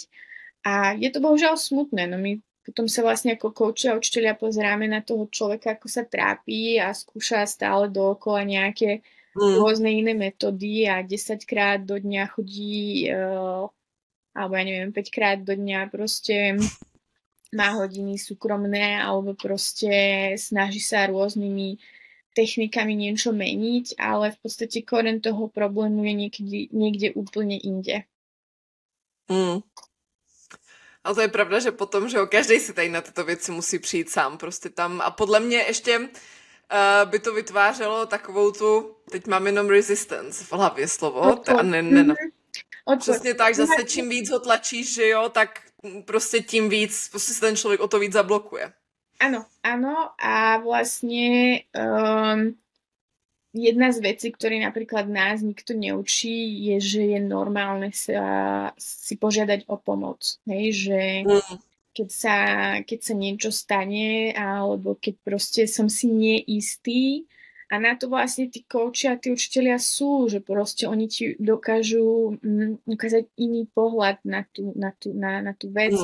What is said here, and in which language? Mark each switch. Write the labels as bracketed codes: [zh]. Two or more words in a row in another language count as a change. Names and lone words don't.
[sk] A je to bohužiaľ smutné, no my potom sa vlastne ako kouči a učiteľia pozeráme na toho človeka, ako sa trápi a skúša stále dookola nejaké rôzne iné metódy a 10-krát do dňa chodí alebo ja neviem, 5-krát do dňa proste má hodiny súkromné alebo proste snaží sa rôznymi technikami niečo meniť, ale v podstate koren toho problému je niekde úplne inde. [cs] Ale to je pravda, že potom, že každý si tady na tyto věci musí přijít sám prostě tam a podle mě ještě by to vytvářelo takovou tu, teď mám jenom resistance v hlavě slovo, přesně tak, zase čím víc ho tlačíš, že jo, tak prostě tím víc, prostě se ten člověk o to víc zablokuje. [sk] Áno a vlastne jedna z vecí, ktoré napríklad nás nikto neučí, je, že je normálne si požiadať o pomoc. Hej, že keď sa niečo stane alebo keď proste som si neistý a na to vlastne tí kouči a tí učitelia sú, že proste oni ti dokážu ukázať iný pohľad na tú vec.